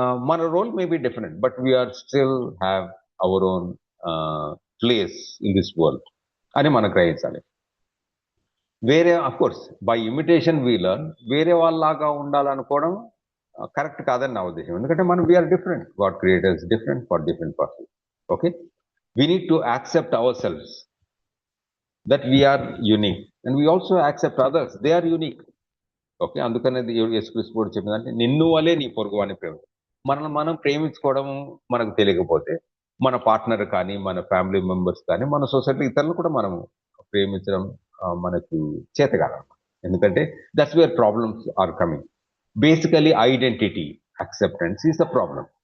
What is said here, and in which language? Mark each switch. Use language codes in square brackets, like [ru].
[en] మన role may be different, but we are still have our own place in this world [te] అని మనం గ్రహించాలి. వేరే [en] Of course by imitation we learn. [te] వేరే వాళ్ళలాగా ఉండాలనుకోవడం కరెక్ట్ కాదని నా ఉద్దేశం. ఎందుకంటే మనం [en] We are different, God creators different for different person. [te] Okay, [en] we need to accept ourselves that we are unique and we also accept others, they are unique. [te] Okay, అందుకనే యేసుక్రీస్తు కూడా చెప్పిందంటే నిన్ను వలే నీ పొరుగువాని ప్రేమ. మనల్ని మనం ప్రేమించుకోవడం మనకు తెలియకపోతే మన పార్ట్నర్ కానీ మన ఫ్యామిలీ మెంబర్స్ కానీ మన సొసైటీ ఇతరులు కూడా మనము ప్రేమించడం మనకు చేతగాలన్నమాట. [en] ఎందుకంటే that's where problems are coming. Basically identity acceptance is the problem.